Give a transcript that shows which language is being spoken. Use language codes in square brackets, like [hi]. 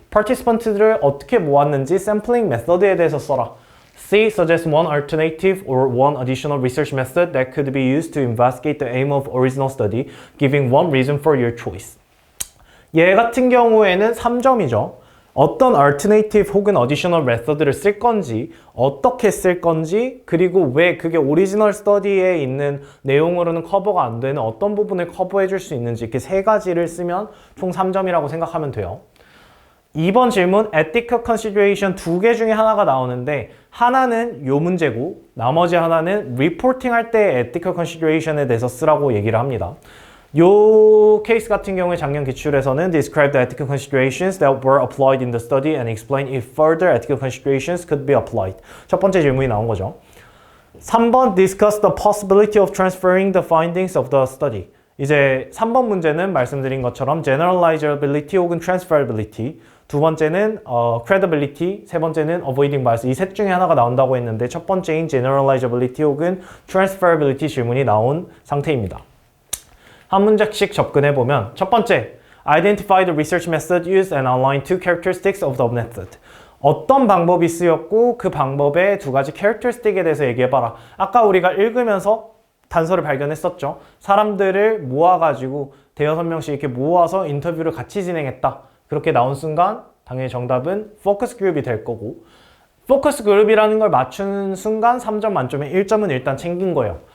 [ko] 파티시펀트들을 어떻게 모았는지 샘플링 메서드에 대해서 써라. C. [en] Suggest one alternative or one additional research method that could be used to investigate the aim of original study, giving one reason for your choice. [ko] 얘 같은 경우에는 3점이죠. 어떤 alternative 혹은 additional method를 쓸 건지, 어떻게 쓸 건지, 그리고 왜 그게 original study에 있는 내용으로는 커버가 안 되는 어떤 부분을 커버해 줄 수 있는지 이렇게 세 가지를 쓰면 총 3점이라고 생각하면 돼요. 2번 질문 ethical consideration 두 개 중에 하나가 나오는데 하나는 요 문제고 나머지 하나는 reporting 할 때 ethical consideration에 대해서 쓰라고 얘기를 합니다. 요 케이스 같은 경우에 작년 기출에서는 [en] describe the ethical considerations that were applied in the study and explain if further ethical considerations could be applied. [ko] 첫 번째 질문이 나온 거죠. [en] 3번 discuss the possibility of transferring the findings of the study. [ko] 이제 3번 문제는 말씀드린 것처럼 generalizability 혹은 transferability 두 번째는 credibility, 세 번째는 avoiding bias. 이 셋 중에 하나가 나온다고 했는데 첫 번째인 generalizability 혹은 transferability 질문이 나온 상태입니다. 한 문장씩 접근해보면 첫 번째, [en] identify the research method used and outline two characteristics of the method. [ko] 어떤 방법이 쓰였고 그 방법의 두 가지 캐릭터리스틱에 대해서 얘기해봐라. 아까 우리가 읽으면서 단서를 발견했었죠. 사람들을 모아가지고 대여섯 명씩 이렇게 모아서 인터뷰를 같이 진행했다. 그렇게 나온 순간 당연히 정답은 포커스 그룹이 될 거고, 포커스 그룹이라는 걸 맞추는 순간 3점 만점에 1점은 일단 챙긴 거예요.